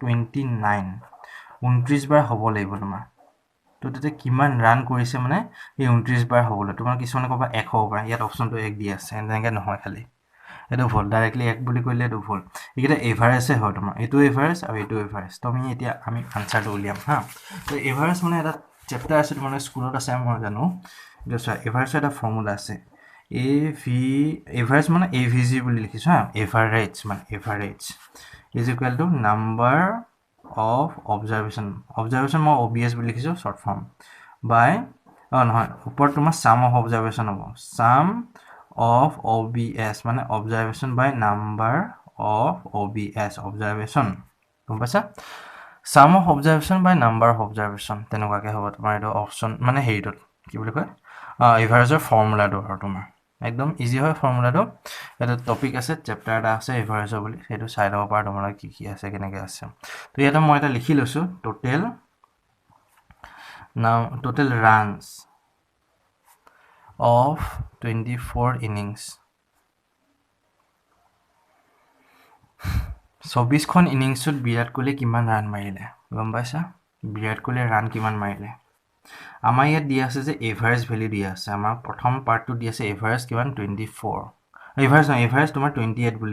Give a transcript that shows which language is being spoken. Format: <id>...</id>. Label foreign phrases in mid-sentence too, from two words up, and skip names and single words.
<as>29 বাৰ হ'ব লাগিব তোমাৰ তো তেতে কিমান ৰান কৰিছে মানে এই 29 বাৰ হ'বলৈ তোমাৰ কিছুমানে কবা 1 হ'ব পাৰে ইয়াত অপচনটো 1 দি আছে এনেকৈ নহয় খালি এটো ভুল ডাইৰেক্টলি 1 বুলি কইলে এটো ভুল এইটা এভাৰেজে হয় তোমাৰ এটো এভাৰেজ আৰু এটো এভাৰেজ তো আমি আনসাৰটো উলিয়াম হা তো এভাৰেজ মানে এটা চেপ্টাৰ আছে তোমাৰ স্কুলত আছে মই জানো এটো চোৱা এভাৰেজ এটা ফৰ্মুলা আছে এভাৰেজ মানে এভিজি বুলি লিখিছো হা এভাৰেজ মানে এভাৰেজ</as> <en>is equal to number of observation</en> <as>মই OBS বুলি লিখিছো</as> <en>short form by</en> <as>নহয় ওপৰত তোমাৰ</as> <en>sum of observation হ'ব sum of OBS</en> <as>মানে</as> <en>observation by number of OBS observation</en> <as>গম পাইছা</as> <en>sum of observation by number of observation</en> <as>তেনেকুৱাকে হ'ব তোমাৰ এটা অপচন মানে হেৰিটো কি বুলি কয় এভাৰেজৰ ফৰ্মুলাটো আৰু তোমাৰ একদম ইজি হয় ফৰ্মুলাটো এটা টপিক আছে চেপ্টাৰ এটা আছে এভাৰেজৰ বুলি সেইটো চাই ল'ব পাৰা তোমালোকে কি কি আছে কেনেকৈ আছে তো ইয়াতে মই এটা লিখি লৈছোঁ</as> <en>total runs of 24 innings</en> <as>24খন ইনিংছত বিৰাট কোহলি কিমান ৰান মাৰিলে গম পাইছা বিৰাট কোহলিয়ে ৰান কিমান মাৰিলে আমাৰ ইয়াত দিয়া আছে যে</as> <en>average value</en> <as>দিয়া আছে আমাৰ প্ৰথম পাৰ্টটো দিয়া আছে এভাৰেজ কিমান 24 এভাৰেজ তোমাৰ 28 বুলি</as>